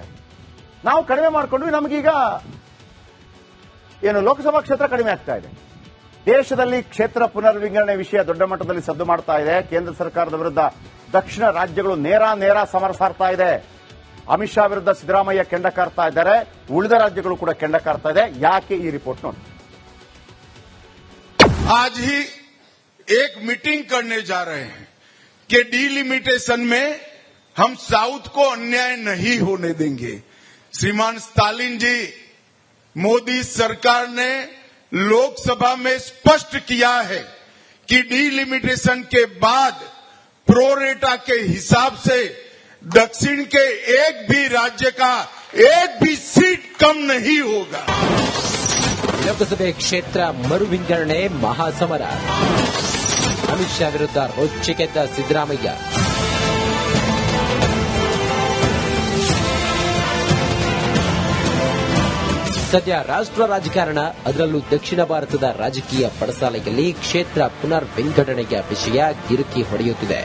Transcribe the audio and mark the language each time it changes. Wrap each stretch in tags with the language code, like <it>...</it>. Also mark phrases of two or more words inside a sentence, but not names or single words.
<kn>ನಾವು ಕಡಿಮೆ ಮಾಡ್ಕೊಂಡ್ವಿ, ನಮಗೀಗ ಏನು ಲೋಕಸಭಾ ಕ್ಷೇತ್ರ ಕಡಿಮೆ ಆಗ್ತಾ ಇದೆ. ದೇಶದಲ್ಲಿ ಕ್ಷೇತ್ರ ಪುನರ್ವಿಂಗಡಣೆ ವಿಷಯ ದೊಡ್ಡ ಮಟ್ಟದಲ್ಲಿ ಸದ್ದು ಮಾಡ್ತಾ ಇದೆ. ಕೇಂದ್ರ ಸರ್ಕಾರದ ವಿರುದ್ಧ ದಕ್ಷಿಣ ರಾಜ್ಯಗಳು ನೇರ ಸಮರ ಸಾರ್ತಾ ಇದೆ. ಅಮಿತ್ ಶಾ ವಿರುದ್ಧ ಸಿದ್ದರಾಮಯ್ಯ ಕೆಂಡ ಕಾರ್ತಾ ಇದ್ದಾರೆ, ಉಳಿದ ರಾಜ್ಯಗಳು ಕೂಡ ಕೆಂಡ ಕಾರ್ತಾ ಇದೆ. ಯಾಕೆ ಈ ರಿಪೋರ್ಟ್ ನೋಡಿ.</kn> <hi>आज ही एक मीटिंग करने जा रहे हैं कि डिलिमिटेशन में हम साउथ को अन्याय नहीं होने देंगे. श्रीमान स्टालिन जी, मोदी सरकार ने लोकसभा में स्पष्ट किया है कि डिलिमिटेशन के बाद प्रोरेटा के हिसाब से दक्षिण के एक भी राज्य का एक भी सीट कम नहीं होगा.</hi> <kn>ಲೋಕಸಭೆ ಕ್ಷೇತ್ರ ಮರು ವಿಂಗಡಣೆ ಮಹಾಸಮರ. ಅಮಿತ್ ಶಾ ವಿರುದ್ಧ ರೊಚ್ಚಿಗೆದ್ದ ಸಿದ್ದರಾಮಯ್ಯ. ಸದ್ಯ ರಾಷ್ಟ್ರ ರಾಜಕಾರಣ, ಅದರಲ್ಲೂ ದಕ್ಷಿಣ ಭಾರತದ ರಾಜಕೀಯ ಪಡಸಾಲೆಯಲ್ಲಿ ಕ್ಷೇತ್ರ ಪುನರ್ ವಿಂಗಡಣೆಯ ವಿಷಯ ಗಿರುಕಿ ಹೊಡೆಯುತ್ತಿದೆ.</kn>